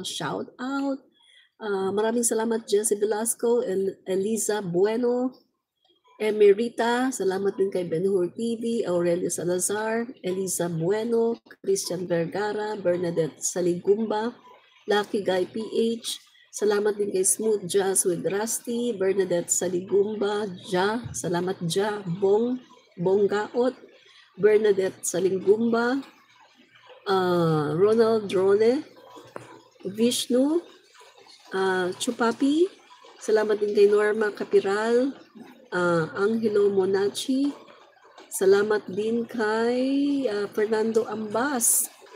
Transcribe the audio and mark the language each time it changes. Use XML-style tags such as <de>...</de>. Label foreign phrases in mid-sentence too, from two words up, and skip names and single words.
<tl>Shout out. Maraming salamat Jesse Velasco, Eliza Bueno, Emerita, salamat din kay Ben-Hur TV, Aurelio Salazar, Eliza Bueno, Christian Vergara, Bernadette Saligumba, Lucky Guy PH, salamat din kay Smooth Jazz with Rusty, Bernadette Saligumba, salamat Bonggaot, Bernadette Saligumba, Ronald Drone, Vishnu, Chupapi, salamat din kay Norma Capiral, Angelo Monachi, salamat din kay Fernando Ambas,</tl>